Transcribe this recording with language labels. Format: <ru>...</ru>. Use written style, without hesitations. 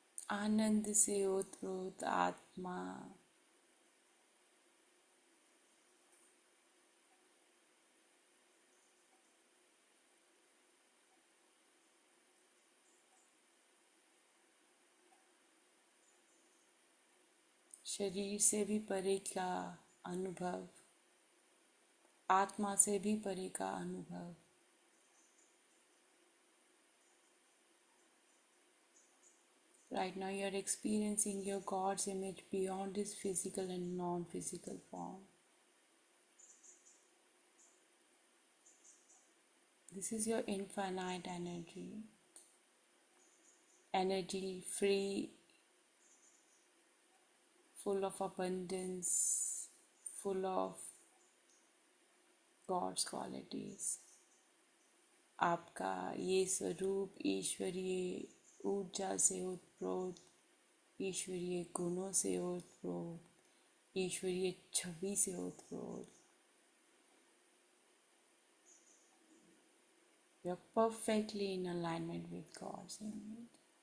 <hi>आनंद से ओतप्रोत आत्मा, शरीर से भी परे का अनुभव, आत्मा से भी परे का अनुभव।</hi> <en>Right now, you are experiencing your God's image beyond this physical and non physical form. This is your infinite energy, energy free, full of abundance, full of God's qualities.</en> <hi>आपका ये स्वरूप ईश्वरीय ऊर्जा से उत्प्रोत, ईश्वरीय गुणों से उत्प्रोत, ईश्वरीय छवि से उत्प्रोत।</hi> <en>You're perfectly in alignment with God's image.</en>